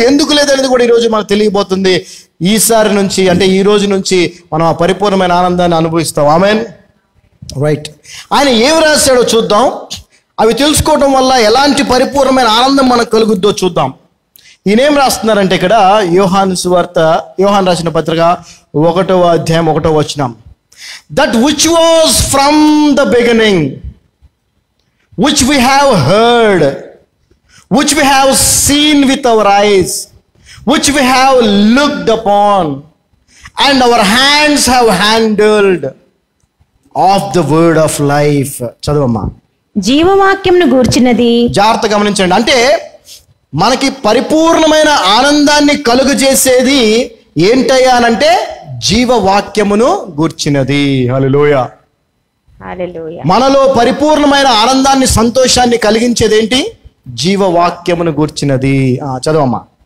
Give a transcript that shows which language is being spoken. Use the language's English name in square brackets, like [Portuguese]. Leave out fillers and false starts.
[Telugu] ఎందుకు లేదనేది కూడా ఈరోజు మనకు తెలియబోతుంది. ఈసారి నుంచి, అంటే ఈ రోజు నుంచి మనం ఆ పరిపూర్ణమైన ఆనందాన్ని అనుభవిస్తాం. ఆమేన్. రైట్. ఆయన ఏం రాశాడో చూద్దాం. అవి తెలుసుకోవడం వల్ల ఎలాంటి పరిపూర్ణమైన ఆనందం మనకు కలుగుద్దో చూద్దాం. ఈయనేం రాస్తున్నారంటే ఇక్కడ యోహాను సువార్త, యోహాను రాసిన పత్రిక 1వ అధ్యాయం 1వ వచనం. [English] That which was from the beginning, which we have heard, which we have seen with our eyes, which we have looked upon, and our hands have handled of the word of life. [Telugu] చదవమ్మా. జీవవాక్యంను గూర్చినది. జాగ్రత్త గమనించండి. అంటే మనకి పరిపూర్ణమైన ఆనందాన్ని కలుగు చేసేది ఏంటయ్యా అనంటే జీవవాక్యమును గూర్చినది. హల్లెలూయా. హల్లెలూయా. మనలో పరిపూర్ణమైన ఆనందాన్ని, సంతోషాన్ని కలిగించేది ఏంటి? జీవవాక్యమును గూర్చినది. చదవమ్మా.